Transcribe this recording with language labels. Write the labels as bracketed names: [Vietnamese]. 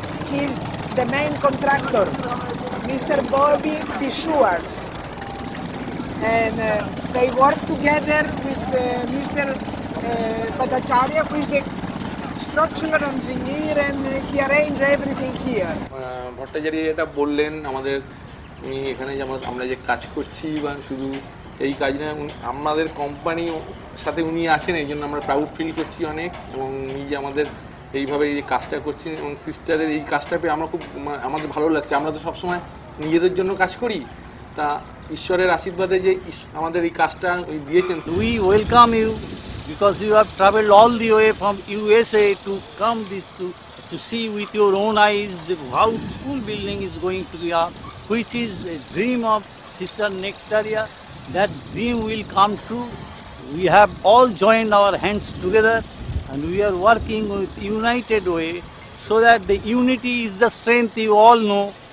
[English] He's the main contractor, Mr. Bobby Pishuas. And they work together with Mr. Bhattacharya, who is the structural engineer, and he arranged everything here. [Bangla] Bhattacharya এটা বললেন আমাদের এখানে যে আমরা যে কাজ করছি বা শুধু এই কাজ না, আমাদের কোম্পানির সাথে উনি আছেন, এই জন্য আমরা প্রাউড ফিল করছি অনেক। এবং উনি যে আমাদের এইভাবে এই কাজটা করছি এবং সিস্টারের এই কাজটা পেয়ে আমরা খুব আমাদের ভালো লাগছে। আমরা তো সবসময় নিজেদের জন্য কাজ করি, তা ঈশ্বরের আশীর্বাদে যে আমাদের এই কাজটা দিয়েছেন। [English] We welcome you because you have traveled all the way from USA to come to see with your own eyes how school building is going to be up, which is a dream of Sister Nectaria. That dream will come true. We have all joined our hands together and we are working with united way, so that the unity is the strength you all know.